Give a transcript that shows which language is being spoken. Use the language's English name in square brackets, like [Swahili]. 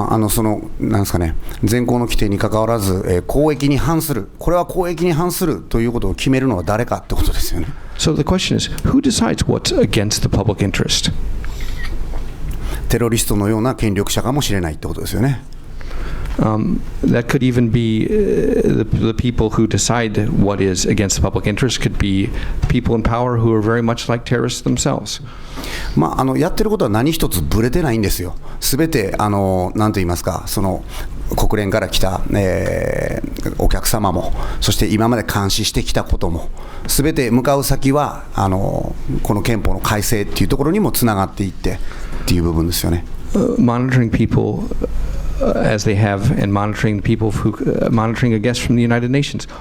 [Japanese] そのなんですかね、現行の規定にかかわらず、公益に反する、これは公益に反するということを決めるのは誰かってことですよね。 [English] So the question is, who decides what's against the public interest? [Japanese] テロリストのような権力者かもしれないってことですよね。 [English] That could even be the people who decide what is against the public interest could be people in power who are very much like terrorists themselves. [Japanese] やってることは何一つぶれてないんですよ。すべてなんと言いますか、その国連から来た、お客様も、そして今まで監視してきたことも、すべて向かう先はこの憲法の改正っていうところにもつながっていってっていう部分ですよね。 [English] Monitoring people as they have, and monitoring people who monitoring a guest from the United Nations.